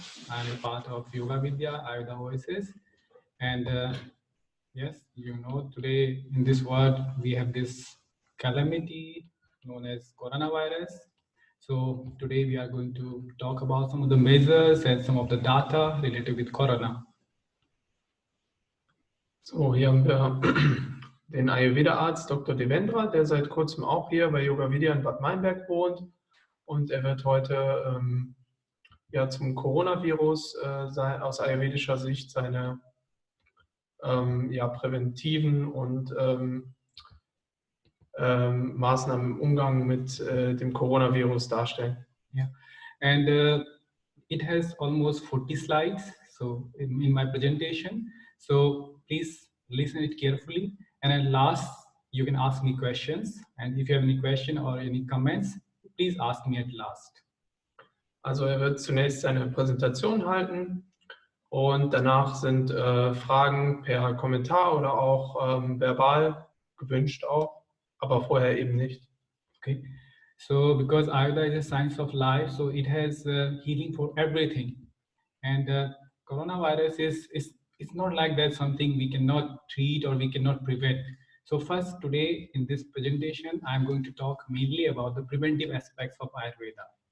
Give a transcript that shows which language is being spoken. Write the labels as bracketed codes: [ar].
[en] I'm a part of Yoga Vidya, Ayurveda Voices, and yes, today in this world we have this calamity known as coronavirus. So today we are going to talk about some of the measures and some of the data related with corona. [de] So, hier haben wir den Ayurveda-Arzt Dr. Devendra, der seit kurzem auch hier bei Yoga Vidya in Bad Meinberg wohnt. Und er wird heute zum Coronavirus aus ayurvedischer Sicht seine präventiven und Maßnahmen im Umgang mit dem Coronavirus darstellen. [en] Yeah, and it has almost 40 slides. So in my presentation, so please listen it carefully. And at last, you can ask me questions. And if you have any question or any comments, please ask me at last. [de] Also er wird zunächst seine Präsentation halten und danach sind Fragen per Kommentar oder auch verbal gewünscht auch, aber vorher eben nicht. [en] Okay. So because Ayurveda is a science of life, so it has healing for everything. And coronavirus it's not like that something we cannot treat or we cannot prevent. So first today in this presentation, I'm going to talk mainly about the preventive aspects of Ayurveda.